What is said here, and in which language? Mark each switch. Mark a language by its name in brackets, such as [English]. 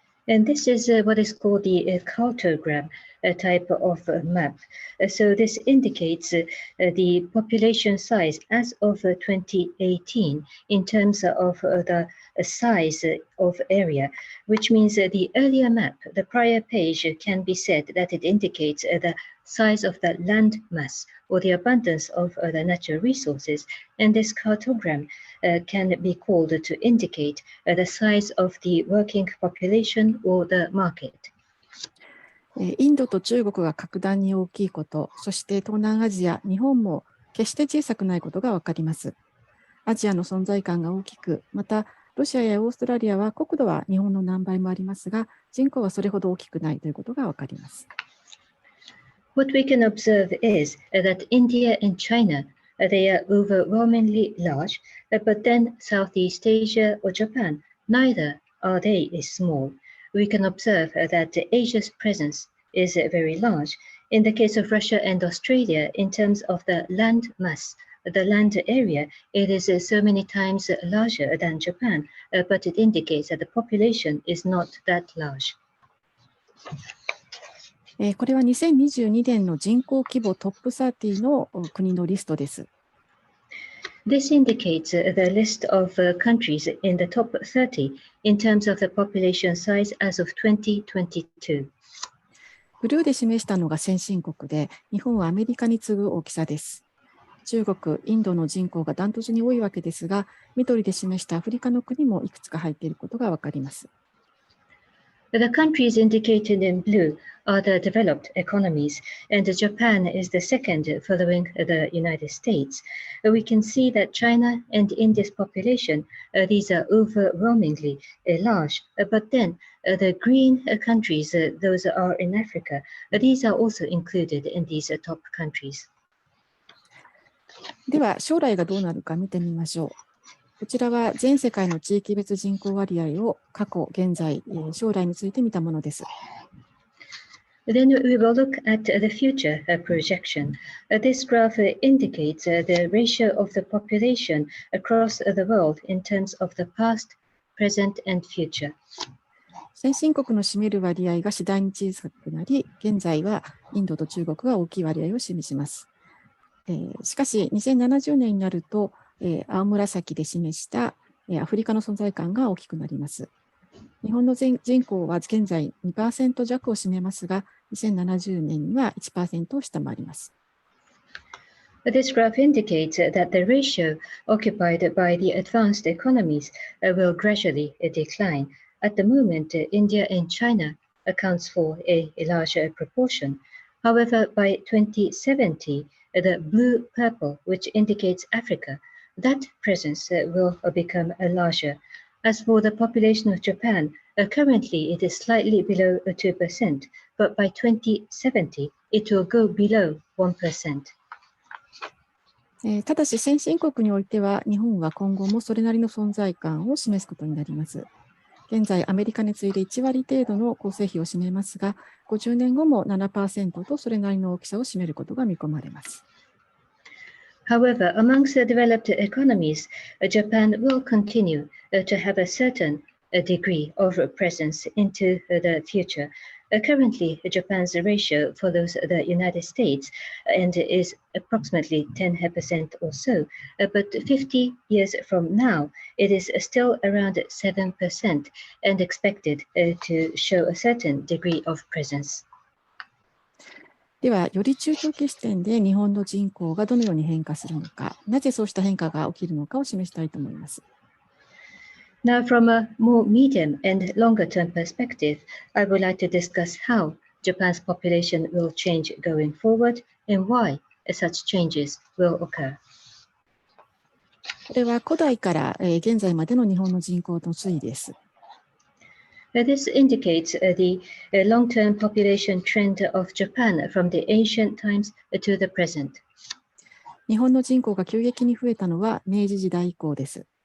[English] And this is what is called the cartogram type of map. So this indicates the population size as of 2018 in terms of the size of area, which means the earlier map, the prior page, can be said that it indicates the size of the land mass or the abundance of the natural resources. And this cartogram can be called to indicate the size of the working population or the market. [Japanese] インドと中国が格段に大きいこと、そして東南アジア、日本も決して小さくないことがわかります。アジアの存在感が大きく、またロシアやオーストラリアは国土は日本の何倍もありますが、人口はそれほど大きくないということがわかります。 [English] What we can observe is that India and China, they are overwhelmingly large, but then Southeast Asia or Japan, neither are they small. We can observe that Asia's presence is very large. In the case of Russia and Australia, in terms of the land mass, the land area, it is so many times larger than Japan, but it indicates that the population is not that large. [Japanese] これは2022年の人口規模トップ30の国のリストです。 [English] This indicates the list of countries in the top 30 in terms of the population size as of 2022. [Japanese] ブルーで示したのが先進国で、日本はアメリカに次ぐ大きさです。中国、インドの人口がダントツに多いわけですが、緑で示したアフリカの国もいくつか入っていることがわかります。 [English] The countries indicated in blue are the developed economies, and Japan is the second following the United States. We can see that China and India's population, these are overwhelmingly large, but then the green countries, those are in Africa, these are also included in these top countries. [Japanese] では、将来がどうなるか見てみましょう。こちらは全世界の地域別人口割合を過去、現在、将来について見たものです。 [English] Then we will look at the future projection. This graph indicates the ratio of the population across the world in terms of the past, present, and future. [Japanese] 先進国の占める割合が次第に小さくなり、現在はインドと中国が大きい割合を示します。しかし、2070年になると、青紫で示したアフリカの存在感が大きくなります。日本の人口は現在 2% 弱を占めますが、2070年には 1% を下回ります。 [English] This graph indicates that the ratio occupied by the advanced economies will gradually decline. At the moment, India and China accounts for a larger proportion. However, by 2070, the blue-purple, which indicates Africa, that presence will become larger. As for the population of Japan, currently it is slightly below 2%, but by 2070, it will go below 1%. [Japanese] ただし先進国においては日本は今後もそれなりの存在感を示すことになります。現在アメリカに次いで1割程度の構成比を占めますが、50年後も 7% とそれなりの大きさを占めることが見込まれます。 [English] However, amongst the developed economies, Japan will continue to have a certain degree of presence into the future. Currently, Japan's ratio follows the United States and is approximately 10% or so. But 50 years from now, it is still around 7% and expected to show a certain degree of presence. [Japanese] では、より中長期視点で日本の人口がどのように変化するのか、なぜそうした変化が起きるのかを示したいと思います。 [English] Now, from a more medium and longer-term perspective, I would like to discuss how Japan's population will change going forward and why such changes will occur. [Japanese] これは古代から現在までの日本の人口の推移です。 [English] This indicates the long-term population trend of Japan from the ancient times to the present. [Japanese] 日本の人口が急激に増えたのは明治時代以降です。